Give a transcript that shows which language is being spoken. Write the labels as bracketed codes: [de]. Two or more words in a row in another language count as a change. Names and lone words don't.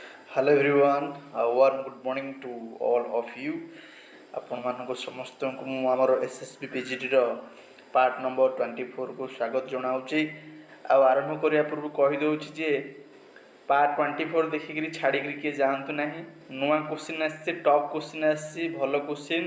[en] Hello everyone, a warm good morning to all of you. [or] ଆପଣମାନଙ୍କୁ ସମସ୍ତଙ୍କୁ ମୁଁ ଆମର SSB PGDର [en] part number [or] 24କୁ ସ୍ୱାଗତ ଜଣାଉଛି। ଆଉ ଆରମ୍ଭ କରିବା ପୂର୍ବରୁ କହିଦେଉଛି ଯେ ପାର୍ଟ 24 ଦେଖିକିରି ଛାଡ଼ିକିରି କିଏ ଯାଆନ୍ତୁ ନାହିଁ। ନୂଆ କ୍ୱେଶ୍ଚିନ୍ ଆସିଛି, [en] top question [or] ଆସିଛି, ଭଲ କ୍ୱେଶ୍ଚିନ୍।